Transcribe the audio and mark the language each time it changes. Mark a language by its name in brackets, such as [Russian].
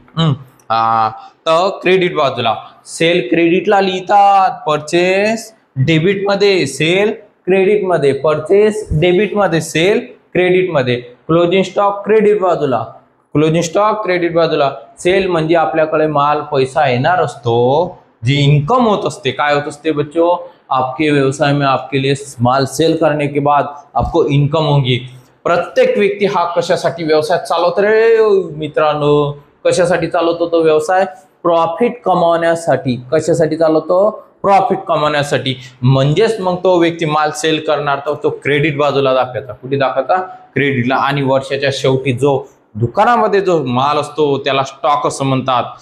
[Marathi] तर क्रेडिट बाजूला सेल क्रेडिटला लिहितात, परचेस डेबिट मध्ये, सेल क्रेडिट मध्ये, परचेस डेबिट मध्ये, सेल क्रेडिट मध्ये. क्लोजिंग स्टॉक क्रेडिट बाजूला, क्लोजिंग स्टॉक क्रेडिट बाजूला. सेल म्हणजे आपल्याकडे माल पैसा येणार असतो, जी इनकम होत असते. काय होत असते [Hindi] बच्चों, आपके व्यवसाय में आपके लिए माल सेल करने के बाद आपको इनकम होगी. [Marathi] प्रत्येक व्यक्ती हा कशासाठी व्यवसाय चालवतो रे मित्रांनो, कशासाठी चालवतो तो व्यवसाय, प्रॉफिट कमावण्यासाठी. कशासाठी चालवतो, प्रॉफिट कमावण्यासाठी. म्हणजेच मग तो व्यक्ती माल सेल करणार तर तो क्रेडिट बाजूला दाखवायचा. कुठे दाखवायचा, क्रेडिटला. आणि वर्षाच्या शेवटी जो दुकानामध्ये जो माल असतो त्याला स्टॉक असं म्हणतात.